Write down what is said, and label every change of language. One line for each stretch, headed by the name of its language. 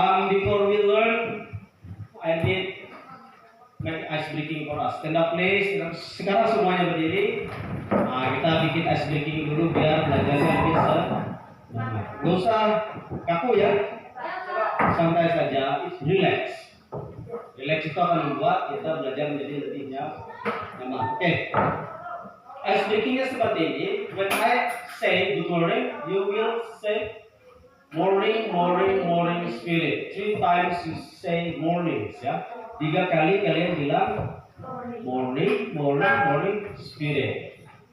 English: Before we learn, I need make ice breaking for us. Stand up please.
Indonesian: Sekarang semuanya berdiri. Nah, kita bikin ice breaking dulu biar belajarnya lebih semangat. Gak usah kaku ya. Santai saja. Relax. Relax itu akan membuat kita belajar menjadi lebih nyaman. Oke. Ice breakingnya seperti ini.
English: When I say good morning, you will say morning, morning, morning spirit. 3 times you say mornings ya.
Indonesian: 3 kali kalian bilang
English: morning, morning, morning spirit.